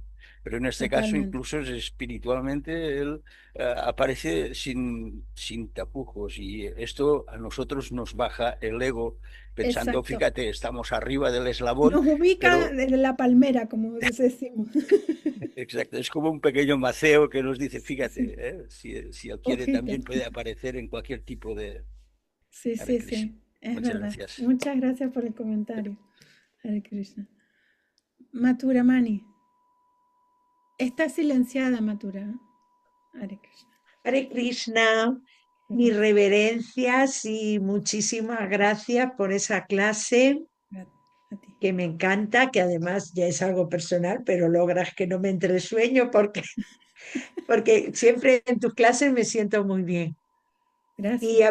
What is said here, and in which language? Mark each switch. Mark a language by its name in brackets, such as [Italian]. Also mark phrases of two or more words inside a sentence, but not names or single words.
[Spanish] Pero en este caso, incluso espiritualmente, él aparece sin tapujos y esto a nosotros nos baja el ego pensando, fíjate, estamos arriba del eslabón. Nos ubica en la palmera, como decimos. Exacto, es como un pequeño maceo que nos dice, fíjate, si él quiere también puede aparecer en cualquier tipo de... Sí, es Muchas verdad. gracias. Muchas gracias por el comentario. Hare Krishna. Mathura Mani. Está silenciada, Mathura. Hare Krishna. Hare Krishna, mis reverencias y muchísimas gracias por esa clase A ti. que me encanta, que además ya es algo personal, pero logras que no me entre el sueño porque siempre en tus clases me siento muy bien. Gracias.